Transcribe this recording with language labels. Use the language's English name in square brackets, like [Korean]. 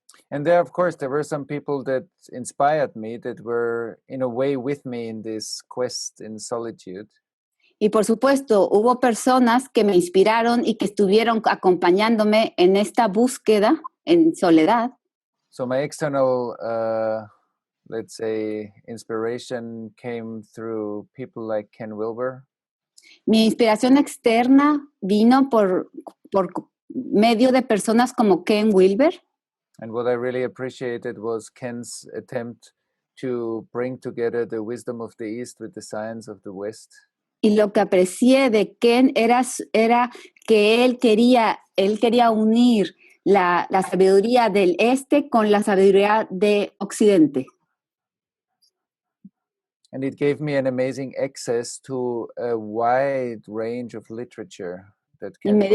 [English] And there, of course, there were some people that inspired me, that were in a way with me in this quest in solitude. [Spanish] Y por supuesto, hubo personas que me inspiraron y que estuvieron acompañándome en esta búsqueda en soledad. [English] So my external, let's say, inspiration came through people like Ken Wilber. [Spanish] Mi inspiración externa vino por medio de personas como Ken Wilber. [English] And what I really appreciated was Ken's attempt to bring together the wisdom of the East with the science of the West. [Spanish] Y lo que aprecié de Ken era que él quería unir la sabiduría del Este con la sabiduría de Occidente. [English] And it gave me an amazing access to a wide range of literature that Ken